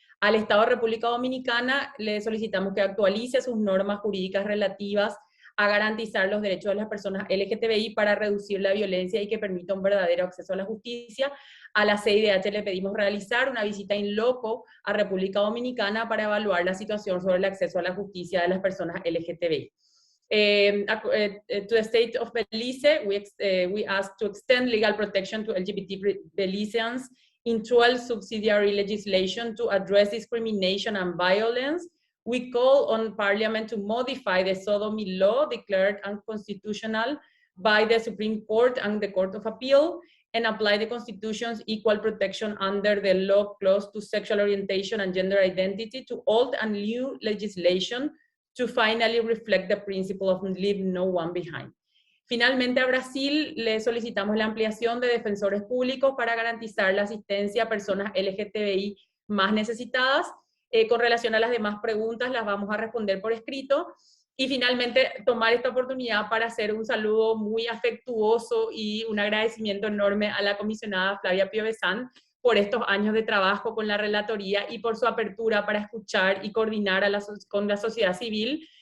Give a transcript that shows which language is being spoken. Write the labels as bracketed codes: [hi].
[es] Al Estado de República Dominicana le solicitamos que actualice sus normas jurídicas relativas a garantizar los derechos de las personas LGTBI para reducir la violencia y que permita un verdadero acceso a la justicia. A la CIDH le pedimos realizar una visita in loco a República Dominicana para evaluar la situación sobre el acceso a la justicia de las personas LGTBI. [en] To the state of Belize, we ask to extend legal protection to LGBT Belizeans in dual subsidiary legislation to address discrimination and violence. We call on Parliament to modify the sodomy law declared unconstitutional by the Supreme Court and the Court of Appeal, and apply the Constitution's equal protection under the law clause to sexual orientation and gender identity to old and new legislation to finally reflect the principle of leave no one behind. [es] Finalmente, a Brasil le solicitamos la ampliación de defensores públicos para garantizar la asistencia a personas LGTBI más necesitadas. Con relación a las demás preguntas, las vamos a responder por escrito. Y finalmente, tomar esta oportunidad para hacer un saludo muy afectuoso y un agradecimiento enorme a la comisionada Flavia Piovesan por estos años de trabajo con la relatoría y por su apertura para escuchar y coordinar con la sociedad civil.